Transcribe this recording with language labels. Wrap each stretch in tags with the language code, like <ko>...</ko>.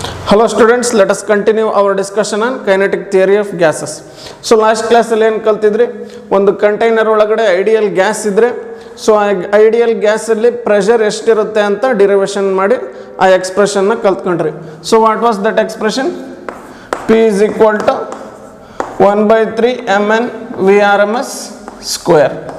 <en>Hello students, let us continue our discussion on kinetic theory of gases.</en> <kn>So last class ಅಲ್ಲಿ ಏನು ಕಲ್ತಿದ್ರಿ, ಒಂದು container ಒಳಗಡೆ ideal gas ಇದ್ರೆ so ಆ ideal gas ಅಲ್ಲಿ ಪ್ರೆಷರ್ ಎಷ್ಟಿರುತ್ತೆ ಅಂತ ಡಿರೈವೇಷನ್ ಮಾಡಿ ಆ ಎಕ್ಸ್ಪ್ರೆಷನ್ ನ ಕಲ್ತ್ಕೊಂಡ್ರಿ.</kn> <en>So what was that expression? P is equal to 1/3 mn VRMS square.</en>